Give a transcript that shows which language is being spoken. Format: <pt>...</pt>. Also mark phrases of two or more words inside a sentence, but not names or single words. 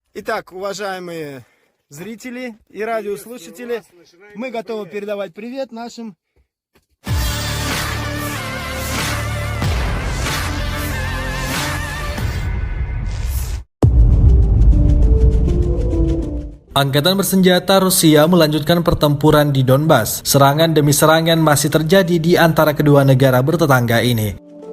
<ru>Итак, уважаемые зрители и радиослушатели, мы готовы передавать привет нашим.</ru> <id>Angkatan bersenjata Rusia melanjutkan pertempuran di Donbas. Serangan demi serangan masih terjadi di antara kedua negara bertetangga ini.</id>